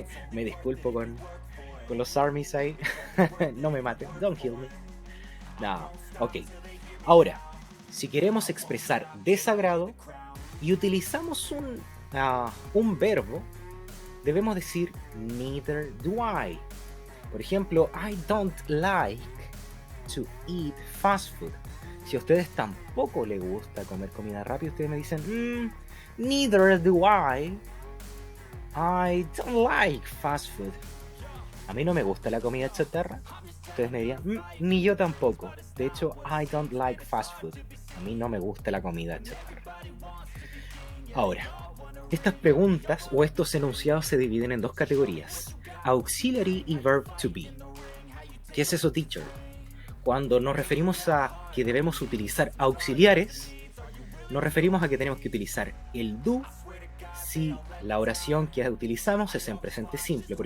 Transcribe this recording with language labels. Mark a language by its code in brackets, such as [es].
[es] Me disculpo con los armies ahí. No me maten, [en] don't kill me. [es] No, ok. Ahora, si queremos expresar desagrado y utilizamos un verbo, debemos decir [en] neither do I. [es] Por ejemplo, [en] I don't like to eat fast food. [es] Si a ustedes tampoco les gusta comer comida rápida, ustedes me dicen, [en] neither do I. I don't like fast food. [es] A mí no me gusta la comida chatarra. Ustedes me dirían, ni yo tampoco. De hecho, [en] I don't like fast food. [es] A mí no me gusta la comida chatarra. Ahora, estas preguntas o estos enunciados se dividen en dos categorías: auxiliary y verb to be. ¿Qué es eso, teacher? Cuando nos referimos a que debemos utilizar auxiliares, nos referimos a que tenemos que utilizar el do si la oración que utilizamos es en presente simple.